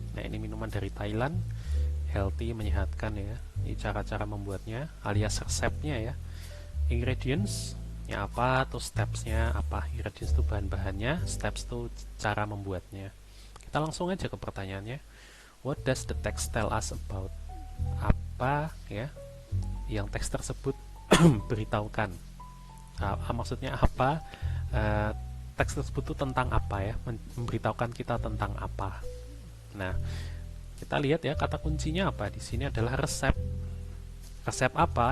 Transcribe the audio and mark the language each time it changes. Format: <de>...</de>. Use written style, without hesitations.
<id>Nah, ini minuman dari Thailand. Healthy, menyehatkan ya. Ini cara-cara membuatnya alias resepnya ya. Ingredients ya apa, tuh stepsnya apa. Ingredients itu bahan-bahannya, steps itu cara membuatnya. Kita langsung aja ke pertanyaannya.</id> <en>What does the text tell us about?</en> <id>Apa ya yang teks tersebut beritahukan? Maksudnya apa? Teks tersebut itu tentang apa ya? Memberitahukan kita tentang apa? Nah, kita lihat ya, kata kuncinya apa di sini adalah resep. Resep apa?</id>